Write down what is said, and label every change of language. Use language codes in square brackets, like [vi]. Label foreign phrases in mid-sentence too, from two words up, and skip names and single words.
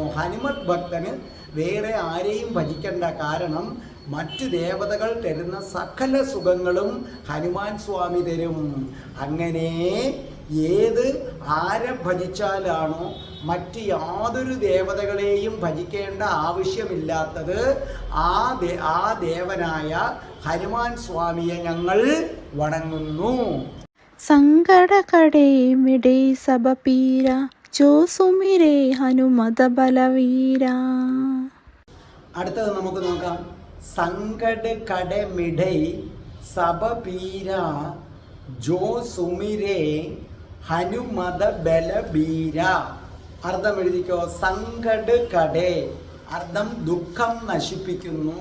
[ml] ഹനുമത് ഭക്തന് വേറെ ആരെയും ഭജിക്കേണ്ട, കാരണം മറ്റു ദേവതകൾ തരുന്ന സകല സുഖങ്ങളും ഹനുമാൻ സ്വാമി തരും. അങ്ങനെ ആരെ ഭജിച്ചാലാണോ മറ്റ് യാതൊരു ദേവതകളെയും ഭജിക്കേണ്ട ആവശ്യമില്ലാത്തത്, ആ ദേവനായ ഹനുമാൻ സ്വാമിയെ ഞങ്ങൾ വണങ്ങുന്നു. [awa] संकट कड़े मिडे सब पीरा जो सुमिरे हनुमत बलवीरा. [ml] അടുത്തത് നമുക്ക് നോക്കാം. [awa] संकट कट मिटै सब पीर जो सुमिरे हनुमत बलबीर. [ml] അർത്ഥം എഴുതിക്കോ. [awa] संकट कटे [ml] അർത്ഥം ദുഃഖം നശിപ്പിക്കുന്നു.